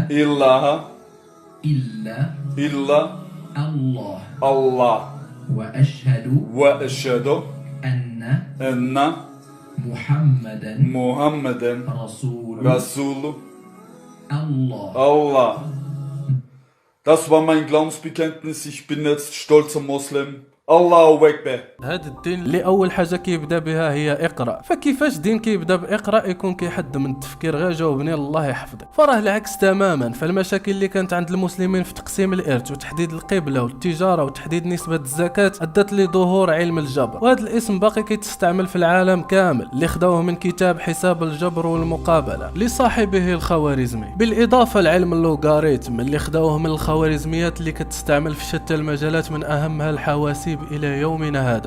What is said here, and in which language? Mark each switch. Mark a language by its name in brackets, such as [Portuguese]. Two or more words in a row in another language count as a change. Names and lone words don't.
[Arabic] إله إلا إلا الله، الله، وأشهد أن أن محمدا محمدا رسول Rasul الله. Allah. [German] Das war mein Glaubensbekenntnis. Ich bin jetzt stolzer Moslem. [Arabic] الله أكبر. هذا الدين اللي اول حاجه كيبدا بها هي اقرا. فكيفاش دين كيبدا باقرا يكون كيحد من التفكير؟ غير جاوبني الله يحفظك. فراه العكس تماما. فالمشاكل اللي كانت عند المسلمين في تقسيم الارث وتحديد القبله والتجاره وتحديد نسبه الزكاه ادت لظهور علم الجبر، وهذا الاسم باقي كيتستعمل في العالم كامل، اللي خداوه من كتاب حساب الجبر والمقابله لصاحبه الخوارزمي، بالاضافه لعلم اللوغاريتم اللي خداوه من الخوارزميات اللي كتستعمل في شتى المجالات من اهمها الحواسيب الى يومنا هذا.